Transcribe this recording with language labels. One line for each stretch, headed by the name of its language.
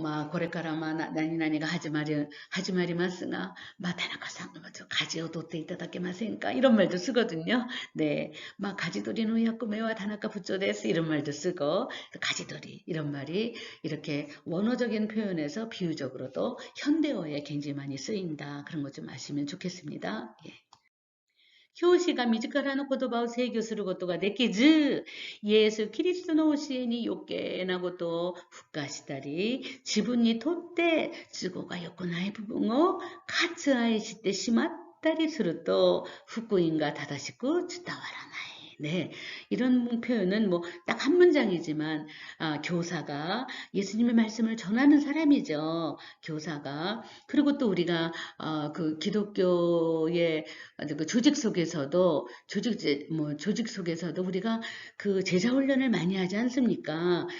Japanese: これから何々が始まりますが、田中さんの舵を取っていただけませんか?
Korean: 이런 말도 쓰거든요. 네.
Japanese: 가지돌이の役目は田中部長です.
Korean: 이런 말도 쓰고, 가지돌이, 이런 말이 이렇게 원어적인 표현에서 비유적으로도 현대어에 굉장히 많이 쓰인다. 그런 것 좀 아시면 좋겠습니다. 예.
Japanese: 教師が自らの言葉を制御することができず、イエス・キリストの教えに余計なことを付加したり、自分にとって都合が良くない部分を割愛してしまったりすると、福音が正しく伝わらない。
Korean: 네, 이런 표현은 뭐 딱 한 문장이지만 교사가 예수님의 말씀을 전하는 사람이죠. 교사가 그리고 또 우리가 그 기독교의 그 조직 속에서도 조직 속에서도 우리가 그 제자 훈련을 많이 하지 않습니까?